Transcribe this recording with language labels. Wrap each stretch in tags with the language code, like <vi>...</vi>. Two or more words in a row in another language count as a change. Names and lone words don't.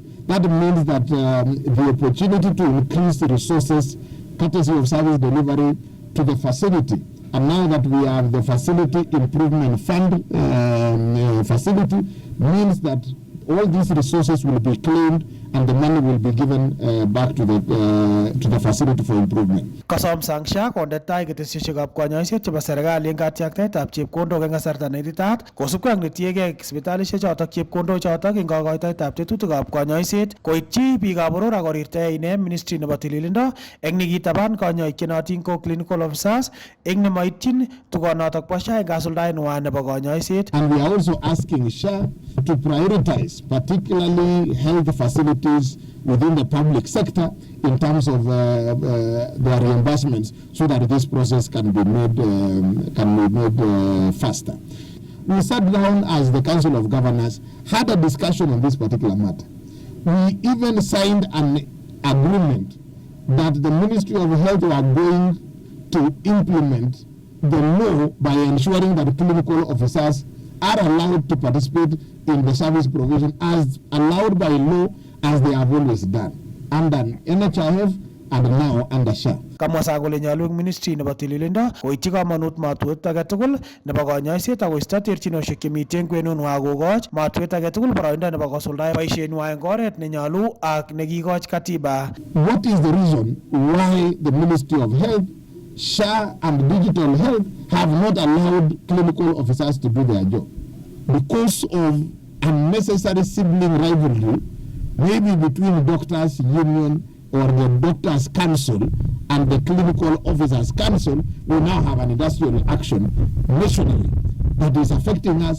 <en>That means that the opportunity to increase the resources, courtesy of service delivery to the facility, and now that we have the facility improvement fund facility, means that all these resources will be claimed and the money will be given back to the facility for improvement.</en> <kln>Kasom Sang SHA konde tai ketesyoshekab konyoiset chebo serikali eng katiaktaetab chepkondok eng kasarta neititaat kosubkei ak netiegei sipitalishek chotok chepkondok chotok eng kokoitoetab tetutikab konyoiset koityi biikab boror ak korirtae ine ministry nebo tililindo eng nikitaban konyoik chenotin ko</kln> <en>clinical officers</en> <kln>eng nemoityin tugonotok bo SHA eng kasuldaenwa nebo konyoiset.</kln> <en>And we are also asking SHA to prioritize particularly health facilities within the public sector in terms of their reimbursements so that this process can be made faster. We sat down as the Council of Governors, had a discussion on this particular matter. We even signed an agreement that the Ministry of Health were going to implement the law by ensuring that clinical officers are allowed to participate in the service provision as allowed by law as they have always done under NHIF and now under SHA.</en> <kln>Kamwa Sang kole nyolu eng ministry nebo tililindo koityi kamanut matwet age tugul nebo konyoiset ak koisto terchinoshek chemitei eng kwenunwa kokoch matwet age tugul boroindo nebo kosuldae boisienwa eng oret nenyolu ak nekikoch katiba.</kln> <en>What is the reason why the Ministry of Health, SHA and Digital Health have not allowed clinical officers to do their job? Because of unnecessary sibling rivalry, maybe between doctors' union or the doctors' council and the clinical officers' council, we now have an industrial action nationally that is affecting us.</en>